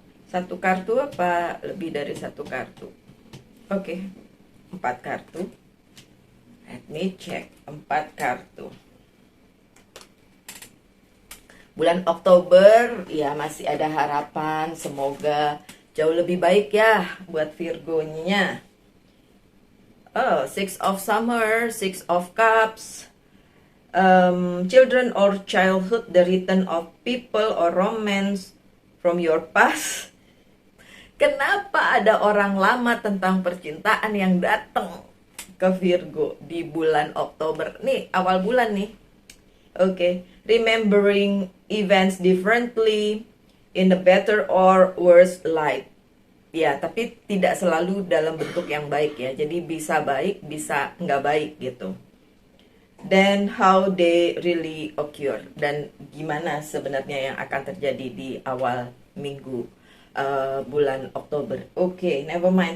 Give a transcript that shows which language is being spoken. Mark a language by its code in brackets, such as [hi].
[id] Satu kartu apa lebih dari satu kartu? Oke, 4 kartu. [en] Let me check, 4 kartu. [id] Bulan Oktober ya masih ada harapan, semoga jauh lebih baik ya buat Virgonya. [en] Oh, Six of Summer, Six of Cups, children or childhood, the return of people or romance from your past. [id] Kenapa ada orang lama tentang percintaan yang datang ke Virgo di bulan Oktober? Nih, awal bulan nih. [en] Oke, remembering events differently in a better or worse light. [id] Ya, tapi tidak selalu dalam bentuk yang baik ya. Jadi bisa baik, bisa nggak baik gitu. [en] Then how they really occur, [id] dan gimana sebenarnya yang akan terjadi di awal minggu bulan Oktober. Oke, [en] never mind.